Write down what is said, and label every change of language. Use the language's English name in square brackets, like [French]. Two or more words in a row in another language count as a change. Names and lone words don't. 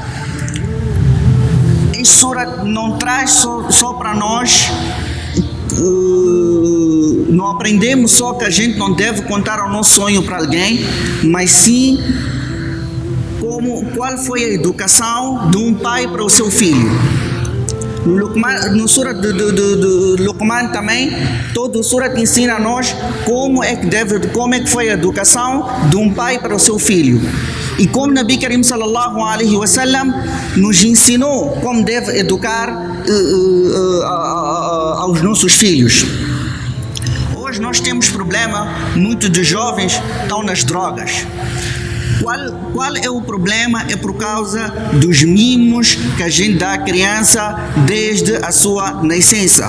[Portuguese] Esse surah não traz só para nós, não aprendemos só que a gente não deve contar o nosso sonho para alguém, mas sim qual foi a educação de um pai para o seu filho. No surah de Luqman também, todo o surah ensina a nós como é que foi a educação de um pai para o seu filho. E como [Arabic] نبي كريم صلى الله عليه وسلم [Portuguese] nos ensinou como deve educar aos nossos filhos. Hoje nós temos problema, muitos dos jovens estão nas drogas. Qual é o problema? É por causa dos mimos que a gente dá à criança desde a sua nascença.